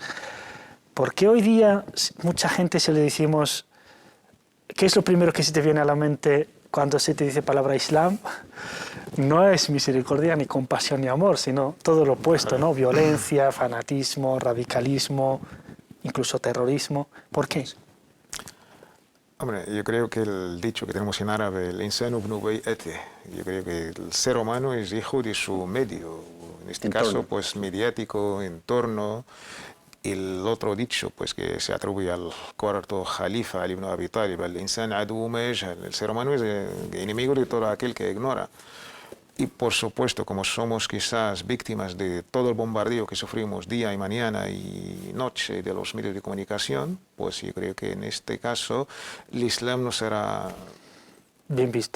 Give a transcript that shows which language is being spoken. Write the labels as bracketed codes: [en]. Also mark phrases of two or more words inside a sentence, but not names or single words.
[es] ¿Por qué hoy día mucha gente se le decimos, qué es lo primero que se te viene a la mente cuando se te dice palabra Islam? No es misericordia, ni compasión, ni amor, sino todo lo opuesto, ¿no? Violencia, fanatismo, radicalismo, incluso terrorismo. ¿Por qué? Hombre, yo creo que el dicho que tenemos en árabe, [ar] الإنسان ابن بيئته, [es] yo creo que el ser humano es hijo de su medio, en este caso, pues mediático, entorno. El otro dicho, pues, que se atribuye al cuarto califa, Ali ibn Abi Talib, [ar] الإنسان عدو ما يجهل, [es] el ser humano es enemigo de todo aquel que ignora. Y por supuesto, como somos quizás víctimas de todo el bombardeo que sufrimos día y mañana y noche de los medios de comunicación, pues yo creo que en este caso el Islam no será bien visto